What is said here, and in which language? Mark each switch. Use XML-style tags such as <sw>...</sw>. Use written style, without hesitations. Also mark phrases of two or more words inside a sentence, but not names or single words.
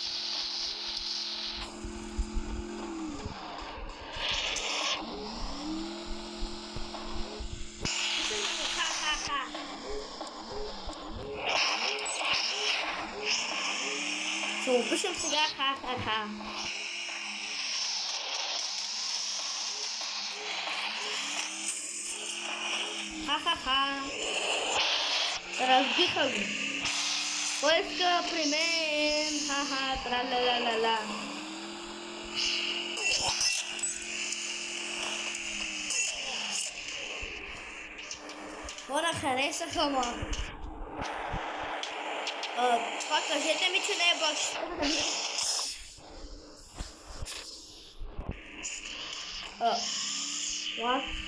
<bg>Ще му пишем сега ха-ха-ха. Ха-ха-ха. Разбиха го. Кой иска при мен? Ха-ха, тра-ла-ла-ла-ла. Хора, харесаха ма. Това кажете ми, че не е баш. What?</bg>